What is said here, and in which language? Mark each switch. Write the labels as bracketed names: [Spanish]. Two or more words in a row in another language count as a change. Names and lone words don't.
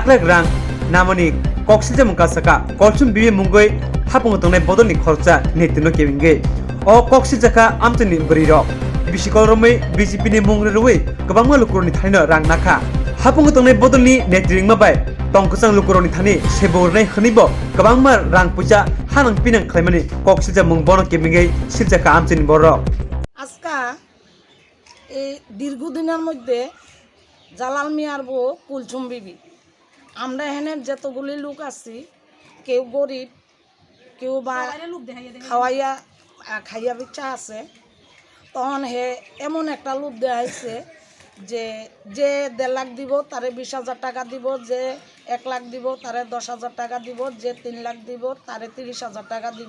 [Kok Borok] लाख रां नामनि कक्सिलजा मुंकासका कलसुम बिबे मुंगै हापुंग तंगनाय बदलनि खरचा नेट्रिनो केबिंगै अ कक्सिलजाका आमथिनि बरिरक बिसिकल रमै बीजेपीनि मुंरे रवै गोबां लुकुरनि थाने रां नाखा हापुंग तंगनाय बदलनि नेट्रिंमा बाय तंकसां लुकुरनि थाने सेबरनाय खनिबो गोबां रां पैसा हानां पिनां खालामनानै कक्सिलजा मुं बन केबिंगै सिलजाका आमथिनि बरक [Bangla] আজকা এই দীর্ঘদিনের মধ্যে জালাল মিয়ার বউ কুলসুম বিবি আমরা এখানে যতগুলি লোক আছি কেউ গরিব কেউ বা খাইয়া বিচ্ছা আছে তখন হে এমন একটা লোক দেখাইছে যে 1.5 লাখ দিব তারে 20,000 টাকা দিব, যে 1 লাখ দিব তারে 10,000 টাকা দিব, যে 3 লাখ দিব তারে 30,000 টাকা দিব।